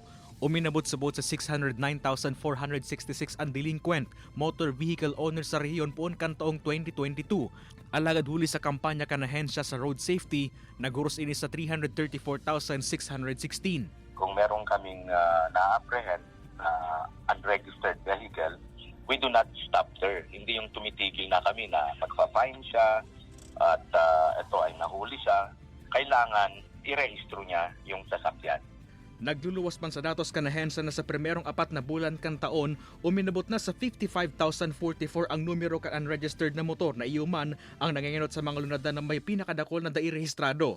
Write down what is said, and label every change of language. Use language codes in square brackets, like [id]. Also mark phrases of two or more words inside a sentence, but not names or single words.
[bik] Uminabot subot sa 609,466 ang [en] delinquent motor vehicle owners [bik] sa rehiyon poon kan taong 2022. Alagad huli sa kampanya kan ahensya sa [en] road safety, [bik] naguros ini sa 334,616. [tl] Kung meron kaming na-apprehend na [en] unregistered vehicle, we do not stop there. [tl] Hindi yung tumitigil na kami na magpa-fine siya at ito ay nahuli siya. Kailangan i-rehistro niya yung sasakyan. [bik] Nagluluwas man sa datos kanahensa na sa primerong 4 na bulan kan taon, uminabot na sa 55,044 ang numero kan unregistered na motor na iuman ang nanginginot sa mga lunadan na may pinakadakol na dairehistrado.